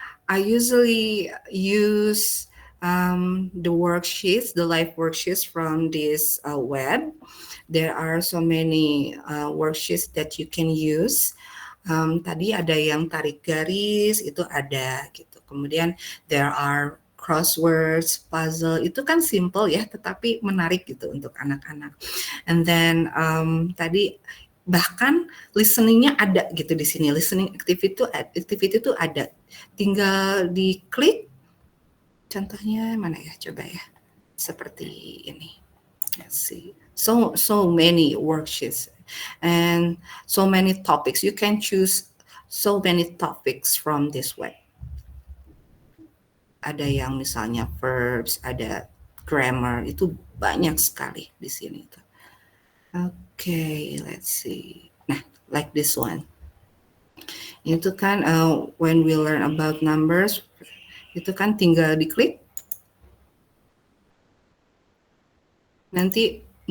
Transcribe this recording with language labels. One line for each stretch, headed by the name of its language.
English: I usually use the worksheets, the live worksheets from this web. There are so many worksheets that you can use.
Indonesian: Tadi ada yang tarik garis, itu ada gitu. Kemudian
English: there are crosswords, puzzle,
Indonesian: itu kan simple ya, tetapi menarik gitu untuk anak-anak.
English: And then
Indonesian: tadi bahkan listeningnya ada gitu di sini, listening activity itu ada, tinggal diklik. Contohnya mana ya, coba ya, seperti ini.
English: Let's see. so many worksheets and so many topics. You can choose so many topics from this web.
Indonesian: Ada yang misalnya verbs, ada grammar, itu banyak sekali di sini tuh.
English: Okay, let's see. Nah, like this one.
Indonesian: Itu kan
English: when we learn about numbers,
Indonesian: itu kan tinggal diklik nanti.